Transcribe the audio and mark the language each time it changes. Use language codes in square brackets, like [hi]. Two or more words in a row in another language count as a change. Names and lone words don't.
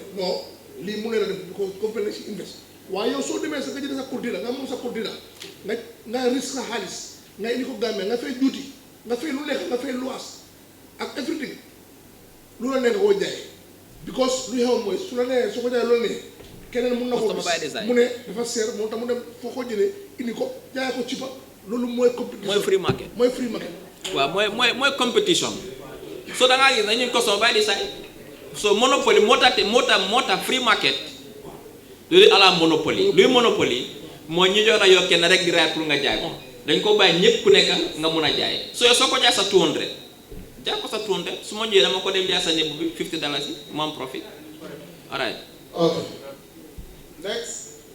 [wo] non lii mu ne la def ko government la ci invest waaye yow soo demee sa nga jënd sa courtida nga moom sa courtida nga risque sa xaalis nga indi ko Gambie nga fay juuti nga fay lu nekk nga fay luwaas ak everything lu la nee nga koo jaayee because lu xewoon mooy su la nee soo ko jaayee loolu nee keneen mun na ko gis mu ne dafa seer moo tax mu dem foo ko jëlee indi ko jaayee ko ci ba loolu mooy compétition [en] mooy free market mooy free market [wo] waaw mooy competition so da ngaa gis dañuy [en] customer by the side [wo] so monopoly moo tax [en] free market [wo] loolu ala monopoly luy monopoly mooy ñu jox la yow kenn rek di raay pour nga jaay ko dañ ko bàyyi ñëpp ku nekk nga mun a jaay so yow soo ko jaay sa 200 jaay ko sa 200 su ma ñëwee dama ko dem jaay sa néeg bi $50 yi mu am [en] profit alright okay next